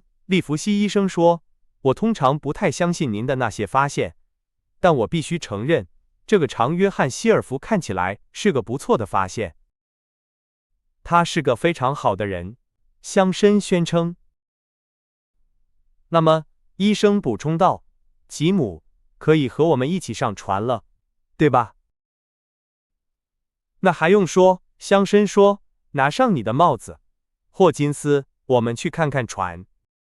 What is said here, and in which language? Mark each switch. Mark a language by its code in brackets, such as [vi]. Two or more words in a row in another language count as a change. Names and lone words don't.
[zh] 利弗西醫生說：“我通常不太相信您的那些發現，但我必須承認，這個常約翰·希爾弗看起來是個不錯的發現。他是個非常好的人。” 香參宣稱。那麼，醫生補充道，吉姆可以和我們一起上船了，對吧？那還用說，香參說，拿上你的帽子，霍金斯，我們去看看船。